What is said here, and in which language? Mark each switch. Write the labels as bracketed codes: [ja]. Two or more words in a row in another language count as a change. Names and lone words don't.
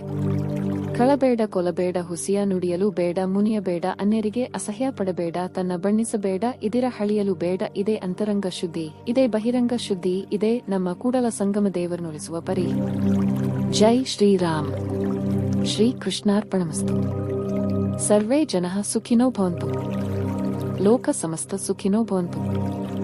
[kn] ಕಳಬೇಡ, ಕೊಲಬೇಡ, ಹುಸಿಯ ನುಡಿಯಲು ಬೇಡ, ಮುನಿಯಬೇಡ, ಅನ್ಯರಿಗೆ ಅಸಹ್ಯ ಪಡಬೇಡ, ತನ್ನ ಬಣ್ಣಿಸಬೇಡ, ಇದಿರ ಹಳಿಯಲು ಬೇಡ. ಇದೇ ಅಂತರಂಗ ಶುದ್ಧಿ, ಇದೇ ಬಹಿರಂಗ ಶುದ್ಧಿ, ಇದೇ ನಮ್ಮ ಕೂಡಲ ಸಂಗಮ ದೇವರನ್ನುಳಿಸುವ ಪರಿ. [hi] ಜೈ ಶ್ರೀರಾಮ್. [sa] ಶ್ರೀ ಕೃಷ್ಣಾರ್ಪಣಮಸ್ತು. ಸರ್ವೇ ಜನಃ ಸುಖಿನೋ ಭವಂತು. ಲೋಕ ಸಮಸ್ತ ಸುಖಿನೋ ಭವಂತು.